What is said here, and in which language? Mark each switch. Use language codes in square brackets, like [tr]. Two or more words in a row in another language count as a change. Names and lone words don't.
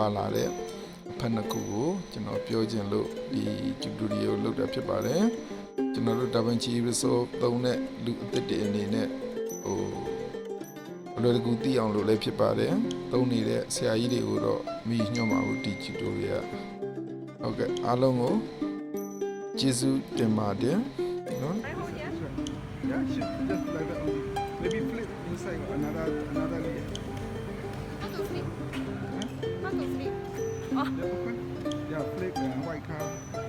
[my] လာတဲ့ effect နှစ်ခုကိုကျွန်တော်ပြောချင်လို့ဒီ tutorial လုပ်တာဖြစ်ပါတယ်ကျွန်တော်တို့ DaVinci Resolve သုံးတဲ့လူအစ်တွေအနေနဲ့ဟိုဘယ်လိုတကူသိအောင်လုပ်လဲဖြစ်ပါတယ်သုံးနေတဲ့ဆရာကြီးတွေကိုတော့မိညွှန်ပါဘူးဒီ tutorial ဟုတ်ကဲ့အားလုံးကိုကျေးဇူးတင်ပါတယ်နော် [en] Yeah, just like that only. Maybe flip inside another layer. How to flip? How to flip? Just okay. Yeah, flip and white car.